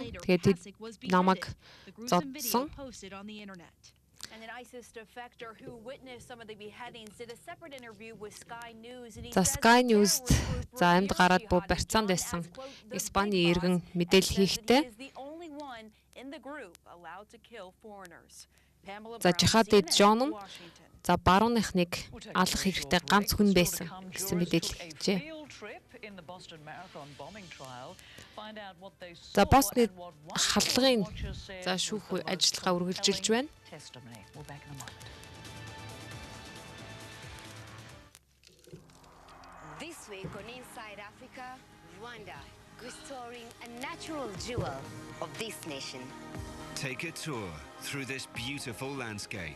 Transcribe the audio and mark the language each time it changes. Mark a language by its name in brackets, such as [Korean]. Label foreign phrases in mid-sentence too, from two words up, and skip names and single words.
[Mongolian] Тэгээд тэд намайг зодсон. За Sky News за амьд гараад буу барьцаанд байсан Испани иргэн мэдээлэл хийхдээ за Жихади Джон за барууныхныг алах хэрэгтэй ганц хүн байсан гэсэн мэдээлэл хийжээ. За Босны халдлагын за шүүх ажиллагаа үргэлжилж байна. [English] This week on Inside Africa, Rwanda, restoring a natural jewel of this nation. Take a tour through this beautiful landscape.